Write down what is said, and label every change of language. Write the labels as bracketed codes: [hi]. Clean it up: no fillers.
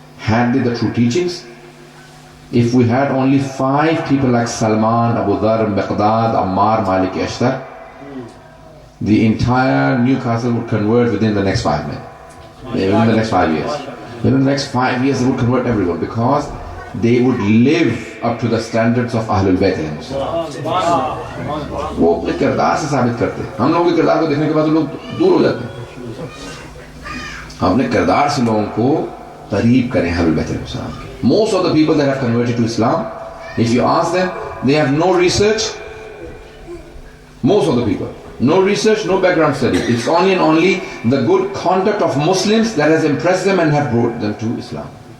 [en] handed the true teachings, if we had only 5 people like Salman, Abu Dhar, Miqdad, Ammar, Malik, Ashtar, the entire Newcastle would convert within the next 5 minutes. Within the next 5 years. Within the next 5 years they would convert everyone, because they would live up to the standards of Ahlul Bayt. [ur] وہ اپنے کردار سے ثابت کرتے ہیں. ہم لوگوں کے کردار کو دیکھنے کے بعد لوگ دور ہو جاتے ہیں. ہم اپنے کردار سے لوگوں کو قریب کریں اہل بیت علیہ السلام کے. [en] Most of the people that have converted to Islam, if you ask them, they have no research. Most of the people, no research, no background study. It's only and only the good conduct of Muslims that has impressed them and have brought them to Islam.